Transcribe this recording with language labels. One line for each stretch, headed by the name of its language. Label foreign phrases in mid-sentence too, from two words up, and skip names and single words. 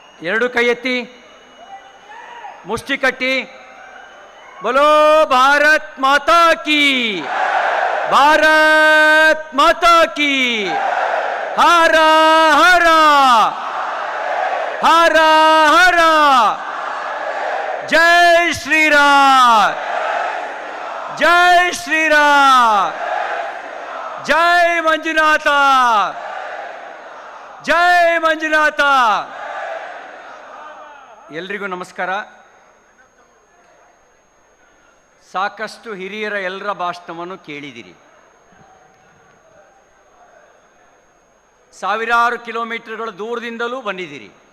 Kannada: ಎರಡು ಕೈ ಎತ್ತಿ, ಮುಷ್ಟಿ ಕಟ್ಟಿ.
Hindi: बोलो भारत माता की, भारत माता की, हर हर हर हर, जय श्री राम, जय श्री राम, जय मंजुनाथ, जय मंजुनाथ.
Kannada: ಎಲ್ರಿಗೂ ನಮಸ್ಕಾರ. ಸಾಕಷ್ಟು ಹಿರಿಯರ ಎಲ್ಲರ ಭಾಷಣವನ್ನು ಕೇಳಿದಿರಿ. ಸಾವಿರಾರು ಕಿಲೋಮೀಟರ್ಗಳ ದೂರದಿಂದಲೂ ಬಂದಿದ್ದೀರಿ.